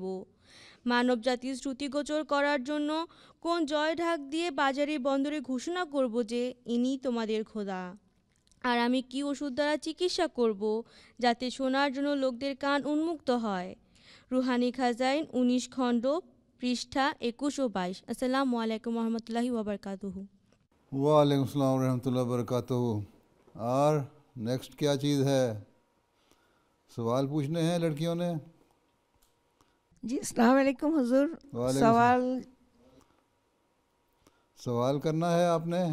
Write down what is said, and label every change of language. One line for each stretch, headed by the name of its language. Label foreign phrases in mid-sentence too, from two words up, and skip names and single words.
Bangla: মানব জাতির শ্রুতিগোচর করার জন্য কোন জয় ঢাক দিয়ে বাজারে বন্দরে ঘোষণা করব যে ইনি তোমাদের খোদা? আর আমি কি ওষুধ দ্বারা চিকিৎসা করব যাতে শোনার জন্য লোকদের কান উন্মুক্ত হয়? রুহানি খাজাইন 19 খণ্ড পৃষ্ঠা 21 ও 22۔
Arabic: السلام عليكم رحمة الله وبركاته. وعلیکم السلام ورحمۃ اللہ وبرکاتہ۔
Urdu: اور نیکسٹ کیا چیز ہے؟ سوال پوچھنے ہیں لڑکیوں نے؟ جی
Arabic: السلام علیکم
Urdu: حضور۔ وعلیکم سوال کرنا ہے آپ نے؟